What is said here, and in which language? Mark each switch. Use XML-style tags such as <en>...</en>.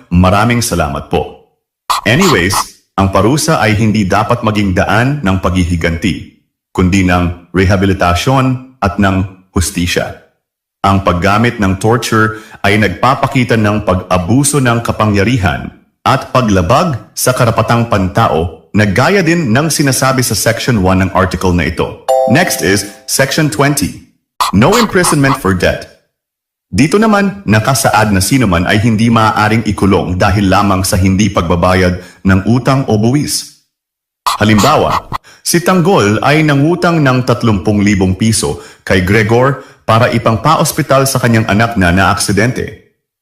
<tl>Maraming salamat po. Anyways, ang parusa ay hindi dapat maging daan ng paghihiganti, kundi ng rehabilitasyon at ng hustisya. Ang paggamit ng torture ay nagpapakita ng pag-abuso ng kapangyarihan at paglabag sa karapatang pantao na gaya din ng sinasabi sa Section 1 ng article na ito.</tl> <en>Next is Section 20, No Imprisonment for Debt.</en> <tl>Dito naman, nakasaad na sino man ay hindi maaaring ikulong dahil lamang sa hindi pagbabayad ng utang o buwis. Halimbawa, si Tanggol ay nangutang ng 30,000 piso kay Gregor para ipangpa-ospital sa kanyang anak na naaksidente.</tl>